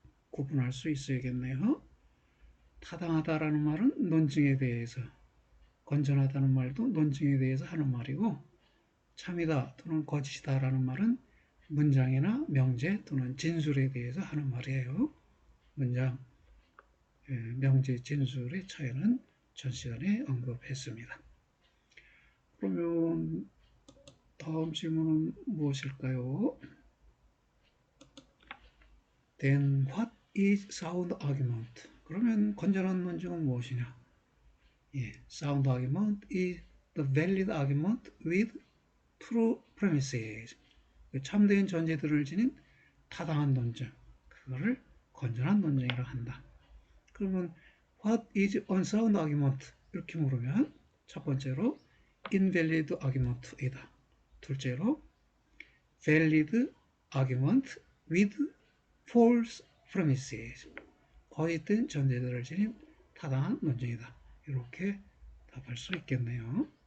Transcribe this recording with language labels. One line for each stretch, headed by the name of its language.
Korean: 구분할 수 있어야겠네요. 타당하다라는 말은 논증에 대해서, 건전하다는 말도 논증에 대해서 하는 말이고, 참이다 또는 거짓이다라는 말은 문장이나 명제 또는 진술에 대해서 하는 말이에요. 문장, 명제, 진술의 차이는 전 시간에 언급했습니다. 그러면 다음 질문은 무엇일까요?
English: Then what is sound argument?
Korean: 그러면 건전한 논증은 무엇이냐?
English: 예, sound argument is the valid argument with true premises.
Korean: 참된 전제들을 지닌 타당한 논증, 그거를 건전한 논증이라고 한다.
English: 그러면 what is unsound argument?
Korean: 이렇게 물으면 첫 번째로 invalid argument이다.
English: 둘째로 valid argument with false premises.
Korean: 거짓된 전제들을 지닌 타당한 논증이다. 이렇게 답할 수 있겠네요.